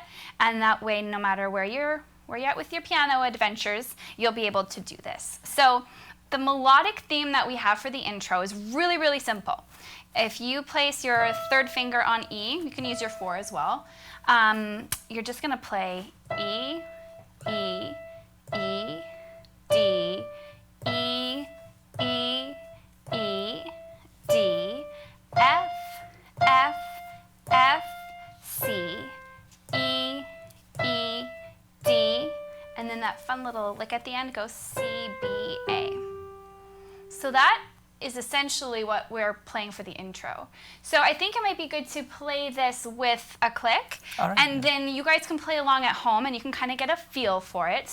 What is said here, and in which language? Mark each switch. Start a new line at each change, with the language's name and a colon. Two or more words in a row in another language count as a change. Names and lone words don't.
English: And that way, no matter where you're at with your piano adventures, you'll be able to do this. So the melodic theme that we have for the intro is really, really simple. If you place your third finger on E, you can use your 4 as well. You're just going to play E, E, E, D, E, E, E, D, F, F, F, C, E, E, D, and then that fun little lick at the end goes C, B, A. So that is essentially what we're playing for the intro. So I think it might be good to play this with a click, and then you guys can play along at home and you can kind of get a feel for it.